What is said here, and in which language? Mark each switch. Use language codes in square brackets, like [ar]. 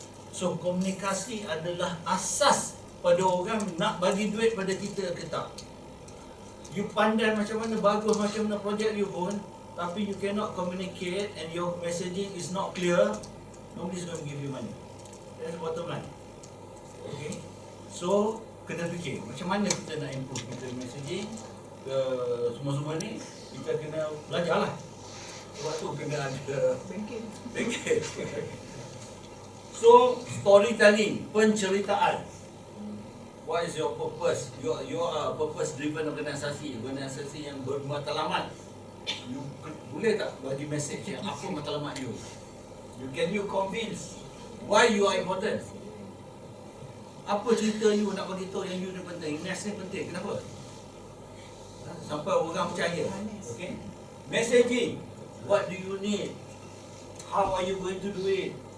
[ms] So komunikasi adalah asas pada orang nak bagi duit pada kita ke tak. You pandai macam mana, bagus macam mana projek you pun, tapi [en] you cannot communicate and your messaging is not clear, nobody's going to give you money. That's the bottom line. Okay? So [ms] kena fikir macam mana kita nak improve kita messaging ke semua-semua ni. Kita kena belajar lah. Sebab tu kena ada banking. [en] So storytelling, penceritaan. What is your purpose? You are a purpose-driven [ms] organisasi yang bermatlamat. You boleh tak bagi message yang apa matlamat you? [en] Can you convince why you are important? [ms] Apa cerita you nak bagi tahu yang you ni penting? Nest ni penting. Kenapa? Sampai orang percaya. [en] Okay? Messaging. What do you need? How are you going to do it?